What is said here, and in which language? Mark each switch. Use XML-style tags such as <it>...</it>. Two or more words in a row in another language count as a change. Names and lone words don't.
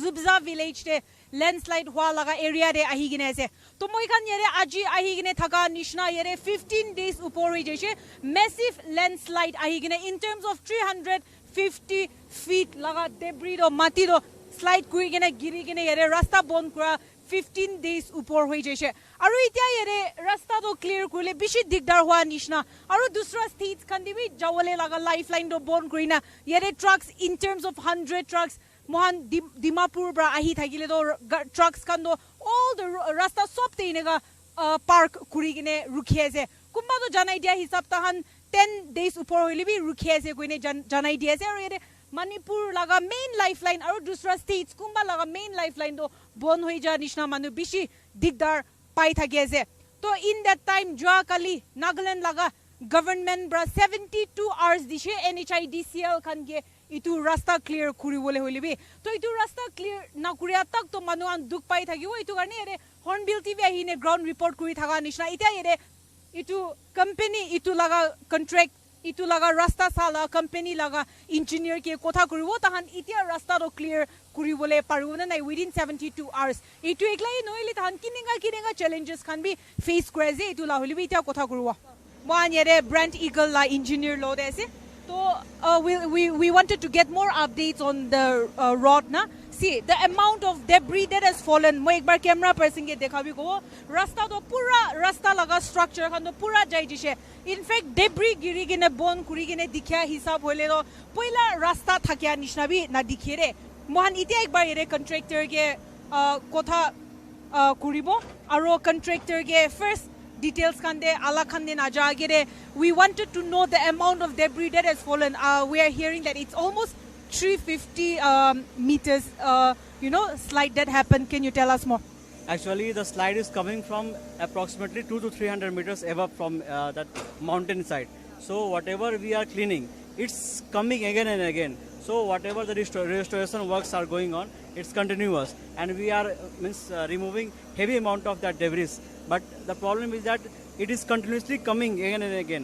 <nag>जुब्जा विलेज टे लैंडस्लाइड हुआ लगा एरिया रे आही गिने से तो moi khan yere aji ahi gine thaka nishna yere 15 days upor hoy jaise massive landslide ahi gine</nag> <en>in terms of</en> <nag>350 feet laga debris ro mati ro slide kuri gine giri gine yere rasta bon kura 15 days upor hoy jaise aru itia yere rasta to clear kurle bishi digdar hua nishna aru dusra state khan dibi jawale laga lifeline do bon kurina yere trucks</nag> <en>in terms of</en> <nag>100 trucks mohan dimapur bra ahi thagile do trucks kan do</nag> <en>all the</en> <nag>rasta sob teinega park kuri gine rukhi ase kumba to janai dia hisab tahan 10 days upor hoile bi rukhi ase koine janai dia ase aru yere Manipur laga main lifeline aru dusra states kumba laga main lifeline do bon hoi ja nishna manu bishi digdar pai thake ase to</nag> <en>in that time</en> <nag>jua kali Nagaland laga government bra 72 hours dishe NHIDCL khan ge itu rasta clear kuri bole hoile bi to itu rasta clear na kuria tak to manu an duk pai thakibo itu karne ere Hornbill TV ahine ground report kuri thaga nishna itia ere itu company itu laga contract itu laga rasta sala company laga engineer ke kotha kuribo tahan itia rasta ro clear kuribole paribo na</nag> <en>within 72 hours</en> <nag>itu eklai noile tahan kininga</nag> <en>challenges can be face crazy</en> <nag>itu la holibi itia kotha kuribo moan yere brand eagle la engineer lo dese</nag> <en>so we wanted to get more updates on the road na see the amount of debris that has fallen</en> <nag>mo ekbar camera person ke dekhabi ko rasta to pura rasta laga structure khan to pura jai jise in fact debris giri gine bon kuri gine dikhya hisab hoile ro poila rasta thakya nishna bi na dikhere mohan itia ekbar ere contractor ke kotha kuribo aro contractor ke first details khan de ala khan de na jagere</nag> <en>we wanted to know the amount of debris that has fallen we are hearing that it's almost 350 meters slide that happened. Can you tell us more? Actually the slide is coming from approximately 200 to 300 meters above from that mountain side, so whatever we are cleaning it's coming again and again, so whatever the restoration works are going on it's continuous and we are removing heavy amount of that debris, but the problem is that it is continuously coming again and again.</en>